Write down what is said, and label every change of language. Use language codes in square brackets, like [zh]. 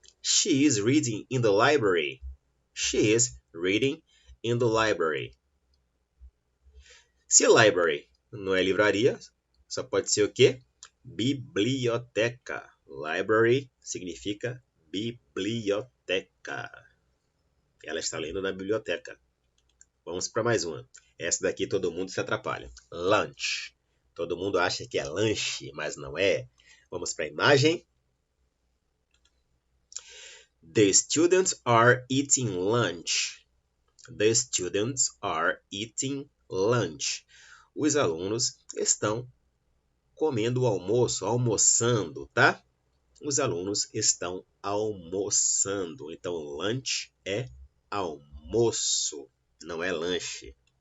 [en] She is reading in the library. She is reading in the library. [pt] Se library não é livraria, só pode ser o quê? Biblioteca. Library significa biblioteca. Ela está lendo na biblioteca. Vamos para mais uma. Essa daqui todo mundo se atrapalha. Lunch. Todo mundo acha que é lanche, mas não é. Vamos para a imagem. [en] The students are eating lunch. The students are eating lunch. [pt] Os alunos estão comendo o almoço, almoçando, tá? Os alunos estão almoçando. Então, lunch é almoço, não é lanche.